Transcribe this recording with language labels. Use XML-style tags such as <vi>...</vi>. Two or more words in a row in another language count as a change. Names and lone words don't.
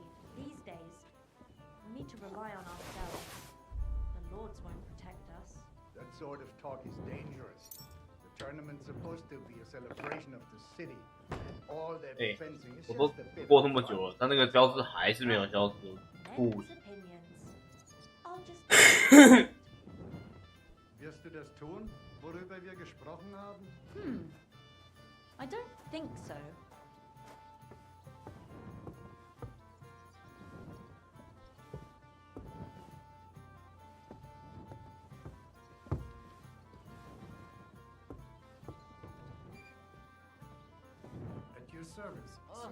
<en>These days, we need to rely on ourselves. The lords won't protect us. That sort of talk is dangerous. The tournament's supposed to be a celebration of the city. All that</en> <zh>哎</zh> <en>fencing is</en> <zh>我都</zh> <en>just a bit</en> <zh>过这么久了，他那个交织还是没有交织故事。</zh> <de>Wirst du das tun, worüber wir gesprochen haben?</de> <en>I don't think so. At your service, sir.</en>